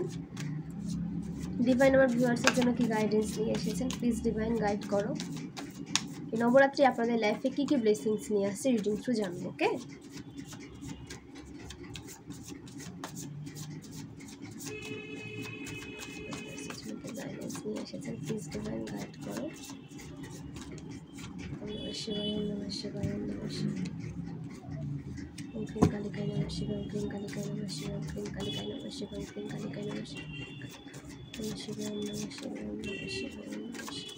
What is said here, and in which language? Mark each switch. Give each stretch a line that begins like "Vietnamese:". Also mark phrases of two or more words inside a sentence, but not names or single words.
Bangla: ডিভাইন আমার ভিউয়ার্সের জন্য কী গাইডেন্স নিয়ে এসেছেন,
English: please divine guide
Bangla: করো। এই নবরাত্রি আপনাদের লাইফে কী কী ব্লেসিংস নিয়ে আসছে
English: reading through
Bangla: জানবো। ওকে, নিয়ে এসেছেন,
English: please divine guide
Bangla: করো।
Sanskrit: नमः शिवाय, नमः शिवाय, नमः शिवाय। ॐ क्रिं कालिकाय नमः शिवाय, ॐ क्रिं कालिकाय नमः शिवाय, ॐ क्रिं कालिकाय नमः शिवाय, ॐ क्रिं कालिकाय नमः शिवाय, नमः शिवाय, नमः शिवाय, नमः शिवाय, नमः शिवाय।